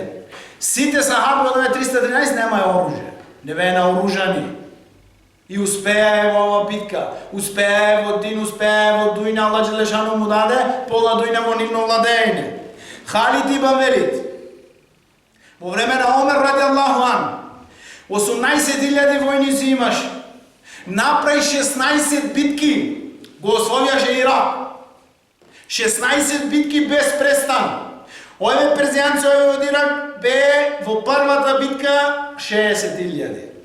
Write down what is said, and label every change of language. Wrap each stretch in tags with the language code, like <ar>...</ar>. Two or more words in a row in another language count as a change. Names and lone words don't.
<mk>Сите сахаби од 313 немаја оружје. Не беа наоружани. И успеа во ова битка. Успеа во дин, успеа во дујна,</mk> <ar>الله جل شأنه</ar> <mk>му даде пола дујна во нивно владење. Халид ибн Велид, во време на Омер</mk> <ar>رضي الله عنه,</ar> <mk>18.000 војници имаш, направи 16 битки, го освојаше Ирак. 16 битки без престан. Овие перзијанци, овие од Ирак, бе во првата битка 60.000.</mk>